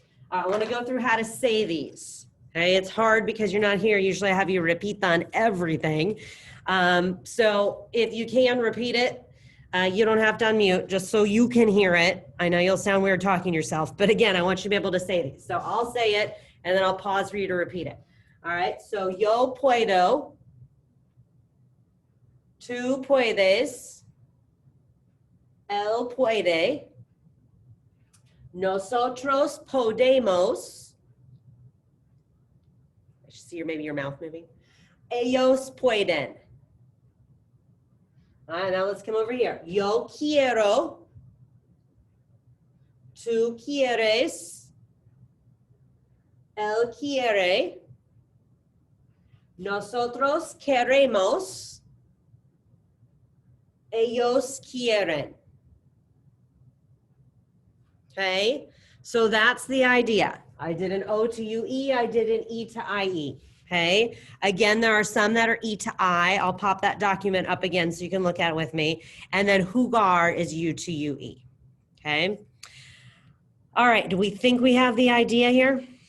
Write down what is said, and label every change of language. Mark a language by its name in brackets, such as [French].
[English] All right, I want to go through how to say these. Okay, it's hard because you're not here. Usually I have you repeat on everything. So if you can repeat it, you don't have to unmute just so you can hear it. I know you'll sound weird talking to yourself, but again, I want you to be able to say these. So I'll say it and then I'll pause for you to repeat it. All right, so [Spanish] yo puedo, tú puedes, él puede, nosotros podemos, [English] I should see maybe your mouth moving, [Spanish] ellos pueden. [English] All right, now let's come over here. [Spanish] Yo quiero, tú quieres, él quiere, nosotros queremos, ellos quieren. [English] Okay, so that's the idea. I did an O to UE, I did an E to IE. Okay, again, there are some that are E to I. I'll pop that document up again so you can look at it with me. And then jugar is U to UE. Okay. All right, do we think we have the idea here?